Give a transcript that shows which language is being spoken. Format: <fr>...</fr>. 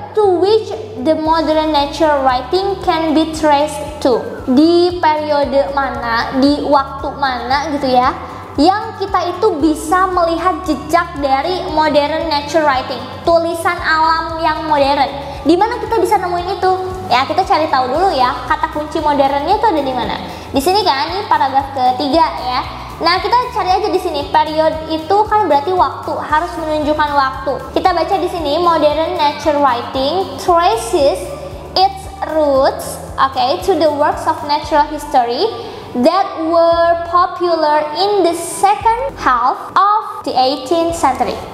<en>to which the modern nature writing can be traced to.</en> <id>Di periode mana, di waktu mana gitu ya, yang kita itu bisa melihat jejak dari modern nature writing, tulisan alam yang modern. Di mana kita bisa nemuin itu? Ya, kita cari tahu dulu ya, kata kunci modernnya itu ada di mana. Di sini kan, ini paragraf ketiga ya. Nah, kita cari aja di sini. Period itu kan berarti waktu, harus menunjukkan waktu. Kita baca di sini,</id> <en>modern nature writing traces its roots, to the works of natural history that were popular in the second half of the 18th century.</en>